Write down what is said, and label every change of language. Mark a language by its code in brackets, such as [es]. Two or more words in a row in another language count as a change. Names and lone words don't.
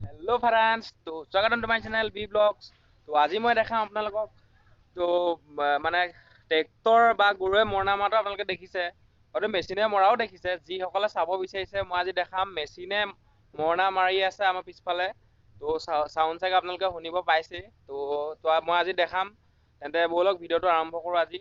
[en] hello friends, [hi] तो स्वागतम [en] to my channel B Blogs. [as] तो আজি মই দেখাম আপোনালোকক তো মানে ট্ৰেক্টৰ বা গৰুৱে মৰণা মৰাটো আপোনালোকে দেখিছে, হয়তো মেচিনে মৰাও দেখিছে। যিসকলে চাব বিচাৰিছে মই আজি দেখাম মেচিনে মৰণা মাৰি আছে আমাৰ পিছফালে। তো চাউণ্ড চাগে আপোনালোকে শুনিব পাইছে। তো মই আজি দেখাম, তেন্তে ব'লক ভিডিঅ'টো আৰম্ভ কৰোঁ আজি।